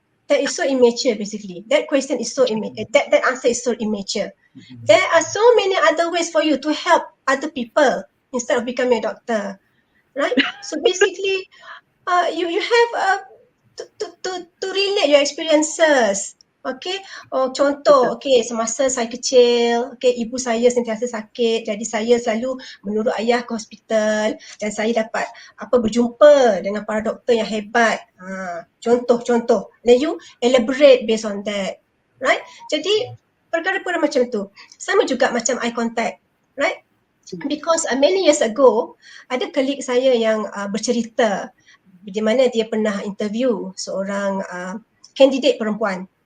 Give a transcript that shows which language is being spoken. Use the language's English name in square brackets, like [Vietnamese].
[English] That is so immature basically. That question is so immature. That answer is so immature. There are so many other ways for you to help other people instead of becoming a doctor. Right? So basically, you have to relate your experiences. [Malay] Okay, contoh, semasa saya kecil, ibu saya sentiasa sakit, jadi saya selalu menurut ayah ke hospital dan saya dapat berjumpa dengan para doktor yang hebat. Contoh. [English] Then you elaborate based on that, right? [Malay] Jadi perkara-perkara macam tu. Sama juga macam eye contact, [English] right? Because many years ago, [Malay] ada colleague saya yang bercerita di mana dia pernah interview seorang candidate perempuan.